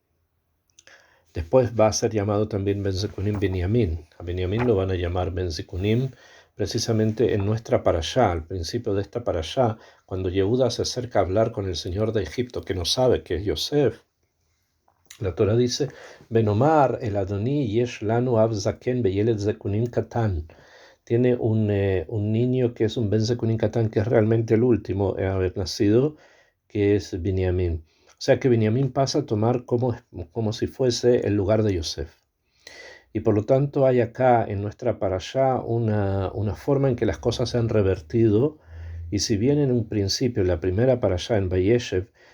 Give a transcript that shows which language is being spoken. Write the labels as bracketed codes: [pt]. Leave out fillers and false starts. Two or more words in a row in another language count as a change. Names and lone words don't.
[es] Después va a ser llamado también [he] בן זקונים [es] Binyamin. A Binyamin lo van a llamar [he] בן זקונים [es] precisamente en nuestra parashá, al principio de esta parashá, cuando Yehuda se acerca a hablar con el señor de Egipto, que no sabe que es Yosef. La Torah dice, [he] ונאמר אל אדני יש לנו אב זקן וילד זקונים קטן. [es] Tiene un niño que es un [he] בן זקונים קטן, [es] que es realmente el último en haber nacido, que es Binyamin. O sea que Binyamin pasa a tomar como si fuese el lugar de Yosef. Y por lo tanto hay acá en nuestra parashá una forma en que las cosas se han revertido, y si bien en un principio, la primera parashá en Vayeshev,